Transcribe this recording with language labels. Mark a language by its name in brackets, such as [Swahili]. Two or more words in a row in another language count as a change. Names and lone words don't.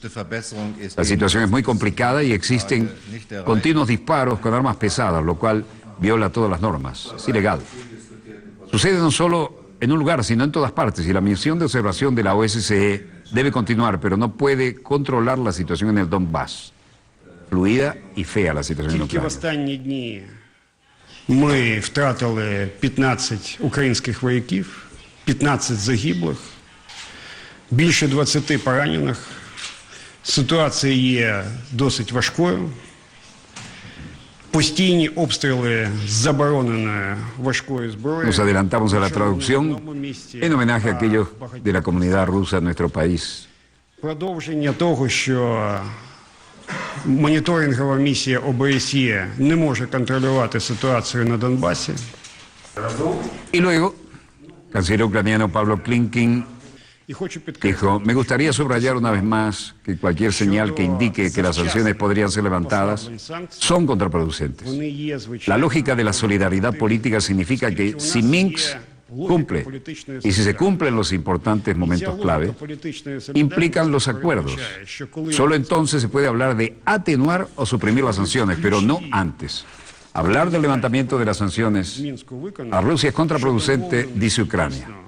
[Spanish] La situación es muy complicada y existen continuos disparos con armas pesadas, lo cual viola todas las normas. Es ilegal. Sucede no solo en un lugar, sino en todas partes, y la misión de observación de la OSCE debe continuar, pero no puede controlar la situación en el Donbass. Fluida і фея la situación en [Ukrainian] Тільки в [Spanish] Ucrania. [Ukrainian] останні дні ми втратили 15 українських вояків, 15 загиблих, більше 20 поранених. Ситуація є досить важкою. Постійні обстріли з забороненої важкої зброї. [Spanish] Nos adelantamos a la traducción en homenaje a aquellos de la comunidad rusa en nuestro país. [Ukrainian] Продовження того, що моніторингова місія ОБСЄ не може контролювати ситуацію на Донбасі. [Spanish] Y luego, el canciller ucraniano Pablo Klimkin [Ukrainian] І хочу підкреслити, [Spanish] dijo: me gustaría subrayar una vez más que cualquier señal que indique que las sanciones podrían ser levantadas son contraproducentes. [Ukrainian] вони є [Spanish] La [Ukrainian] звичайно. [Spanish] lógica de la solidaridad política significa que si Minsk cumple, y si se cumplen los importantes momentos clave, implican los acuerdos. Solo entonces se puede hablar de atenuar o suprimir las sanciones, pero no antes. Hablar del levantamiento de las sanciones a Rusia es contraproducente, dice Ucrania.